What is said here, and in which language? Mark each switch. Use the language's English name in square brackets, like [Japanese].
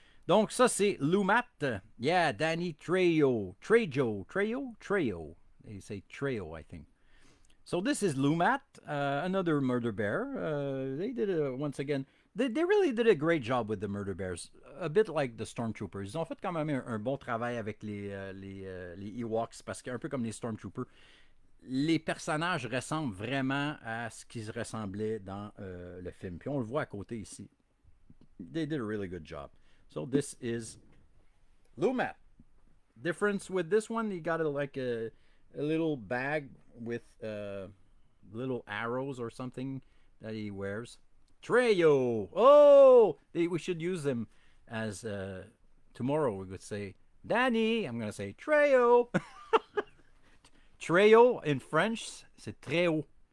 [French] Donc, ça, c'est Lumat. Yeah, Danny Trejo. [English] They say Trejo, I think. So this is Lumat, another Murder Bear. They did, once again, they really did a great job with the Murder Bears. A bit like the Stormtroopers. [French] Ils ont fait quand même un bon travail avec les Ewoks, parce qu'un peu comme les Stormtroopers, les personnages ressemblent vraiment à ce qu'ils ressemblaient dans le film. Puis on le voit à côté ici. [English] They did a really good job. So this is Lumat. Difference with this one, you got a little bag with little arrows or something that he wears. Trejo! Oh! We should use them as tomorrow we would say, Danny! I'm going to say, Trejo! [French] Trejo [English] in French, [French] c'est très haut.